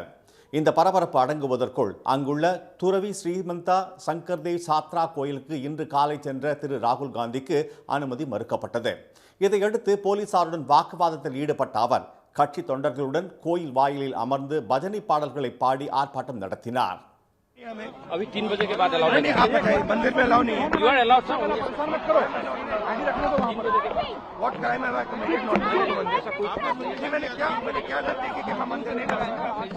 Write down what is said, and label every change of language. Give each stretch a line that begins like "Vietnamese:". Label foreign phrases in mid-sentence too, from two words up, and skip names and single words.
Tamil: இந்த பரபரப்பு அடங்குவதற்குள் அங்குள்ள துறவி ஸ்ரீமந்தா சங்கர்தேவ் சாத்ரா கோயிலுக்கு இன்று காலை சென்ற திரு ராகுல் காந்திக்கு அனுமதி மறுக்கப்பட்டது. இதையடுத்து போலீசாருடன் வாக்குவாதத்தில் ஈடுபட்ட அவர் கட்சி தொண்டர்களுடன் கோயில் வாயிலில் அமர்ந்து பஜனை பாடல்களை பாடி ஆர்ப்பாட்டம் நடத்தினார்.
Hindi: अभी 3 बजे के बाद अलाउ नहीं, आप बताइए मंदिर में अलाउ नहीं है।
English: you are allowed sir,
Hindi: मत करो, आगे रखने दो। 3 बजे के बाद
English: what crime have I committed not to मंदिर?
Hindi: ऐसा कोई नहीं, मैंने क्या गलती की कि मैं मंदिर नहीं लगाऊंगा?